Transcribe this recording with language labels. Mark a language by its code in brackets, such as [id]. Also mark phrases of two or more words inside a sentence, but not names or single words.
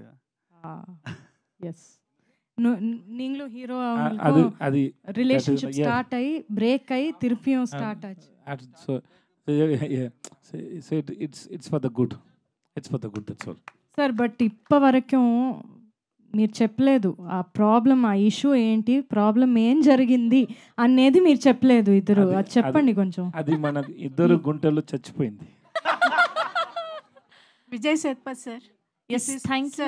[ta] ఎస్, நீங்களும் ஹீரோ அது அது ரிலேஷன்ஷிப் ஸ்டார்ட் ஆகி பிரேக் ஆகி திருப்பியும் ஸ்டார்ட் ஆச்சு. [en] So it's for the good. It's for the good, that's all. [te] సార్ బట్ ఇప్ప వరకు మీరు చెప్పలేదు ఆ ప్రాబ్లం, ఆ ఇష్యూ ఏంటి, ప్రాబ్లం ఏం జరిగింది అనేది మీరు చెప్పలేదు ఇద్దరు. అది చెప్పండి కొంచెం. అది మన ఇద్దరు గుంటల్లో చచ్చిపోయింది. విజయ్ సేత్పత్ సార్. [en] Yes, thank you